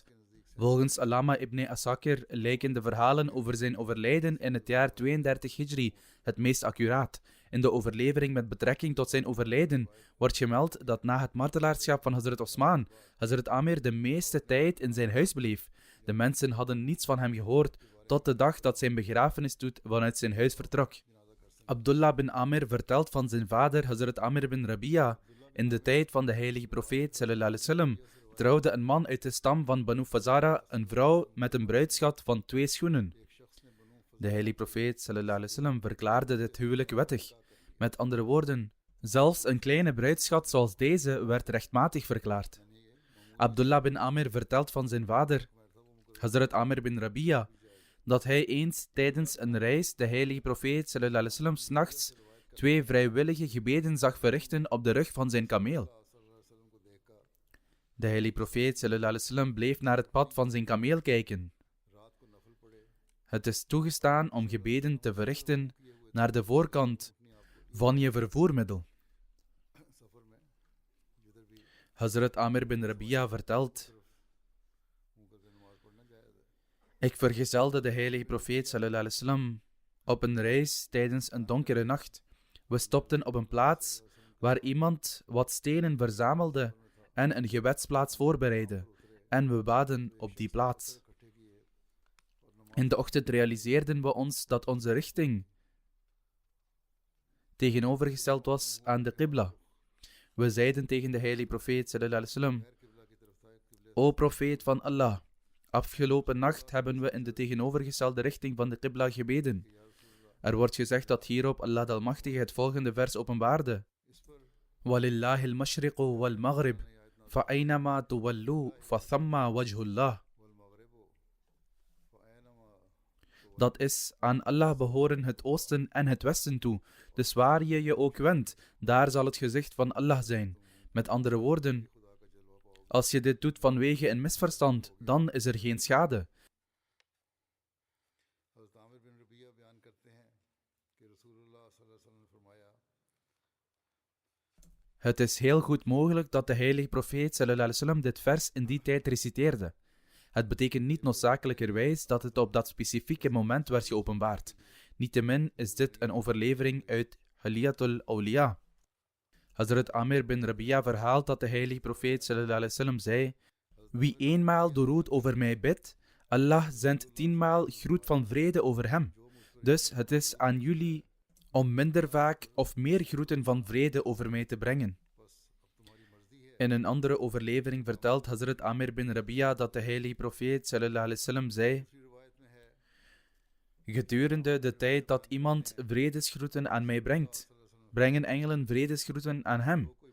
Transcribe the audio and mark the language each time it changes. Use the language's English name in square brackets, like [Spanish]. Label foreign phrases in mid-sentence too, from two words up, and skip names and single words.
[Dutch] Volgens Allama ibn Asakir lijken de verhalen over zijn overlijden in het jaar 32 Hijri het meest accuraat. In de overlevering met betrekking tot zijn overlijden wordt gemeld dat na het martelaarschap van Hazrat Osman, Hazrat Amir de meeste tijd in zijn huis bleef. De mensen hadden niets van hem gehoord tot de dag dat zijn begrafenisstoet vanuit zijn huis vertrok. Abdullah bin Amir vertelt van zijn vader Hazrat Amir bin Rabia: in de tijd van de heilige profeet [Arabic] صلى الله عليه وسلم [Dutch] trouwde een man uit de stam van Banu Fazara een vrouw met een bruidsschat van 2 schoenen. De heilige profeet [Arabic] صلى الله عليه وسلم [Dutch] verklaarde dit huwelijk wettig. Met andere woorden, zelfs een kleine bruidsschat zoals deze werd rechtmatig verklaard. Abdullah bin Amir vertelt van zijn vader, Hazrat Amir bin Rabia, dat hij eens tijdens een reis de heilige profeet [Arabic] صلى الله عليه وسلم [Dutch] 's nachts 2 vrijwillige gebeden zag verrichten op de rug van zijn kameel. De heilige profeet [Arabic] صلى الله عليه وسلم [Dutch] bleef naar het pad van zijn kameel kijken. Het is toegestaan om gebeden te verrichten naar de voorkant van je vervoermiddel. Hazrat Amir bin Rabia vertelt: Ik vergezelde de heilige profeet [Arabic] صلى الله عليه وسلم [Dutch] op een reis tijdens een donkere nacht. We stopten op een plaats waar iemand wat stenen verzamelde en een gebedsplaats voorbereidde. En we baden op die plaats. In de ochtend realiseerden we ons dat onze richting tegenovergesteld was aan de qibla. We zeiden tegen de heilige profeet [Arabic] صلى الله عليه وسلم: [Dutch] O profeet van Allah, afgelopen nacht hebben we in de tegenovergestelde richting van de qibla gebeden. Er wordt gezegd dat hierop Allah de Almachtige het volgende vers openbaarde: [Arabic] ولله المشرق والمغرب فأينما تولوا فثم وجه الله. [Dutch] Dat is, aan Allah behoren het oosten en het westen toe. Dus waar je je ook wendt, daar zal het gezicht van Allah zijn. Met andere woorden, als je dit doet vanwege een misverstand, dan is er geen schade. Het is heel goed mogelijk dat de heilige profeet [Arabic] صلى الله عليه وسلم [Dutch] dit vers in die tijd reciteerde. Het betekent niet noodzakelijkerwijs dat het op dat specifieke moment werd geopenbaard. Niettemin is dit een overlevering uit Haliyatul Awliya. Hazrat Amir bin Rabi'a verhaalt dat de heilige profeet [Arabic] صلى الله عليه وسلم [Dutch] zei: Wie eenmaal doorroet over mij bidt, Allah zendt 10 maal groet van vrede over hem. Dus het is aan jullie om minder vaak of meer groeten van vrede over mij te brengen. In een andere overlevering vertelt Hazrat Amir bin Rabi'a dat de heilige profeet [Arabic] صلى الله عليه وسلم [Dutch] zei: Gedurende de tijd dat iemand vredesgroeten aan mij brengt, brengen engelen vredesgroeten aan hem.